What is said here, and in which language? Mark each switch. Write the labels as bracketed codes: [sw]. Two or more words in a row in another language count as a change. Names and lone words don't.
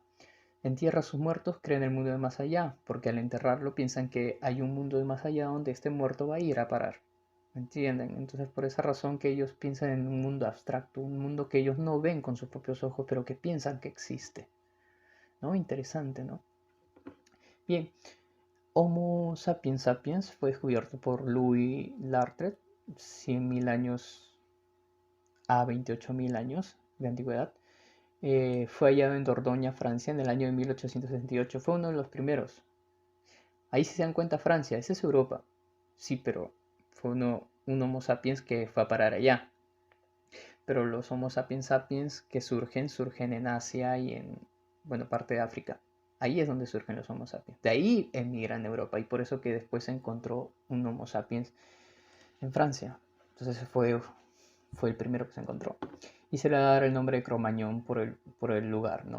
[es] Entierra a sus muertos, cree en el mundo de más allá, porque al enterrarlo piensan que hay un mundo de más allá donde este muerto va a ir a parar. ¿Me entienden? Entonces por esa razón que ellos piensan en un mundo abstracto, un mundo que ellos no ven con sus propios ojos, pero que piensan que existe. ¿No? Interesante, ¿no? Bien, Homo sapiens sapiens fue descubierto por Louis Lartet, 100.000 años a 28.000 años de antigüedad. Fue hallado en Dordoña, Francia, en el año de 1868. Fue uno de los primeros. Ahí si se dan cuenta Francia, esa es Europa. Sí, pero fue un Homo sapiens que fue a parar allá. Pero los Homo sapiens sapiens que surgen en Asia y en, bueno, parte de África. Ahí es donde surgen los Homo sapiens. De ahí emigran a Europa y por eso que después se encontró un Homo sapiens en Francia. Entonces fue el primero que se encontró. Y se le da el nombre de Cromañón por el lugar, ¿no?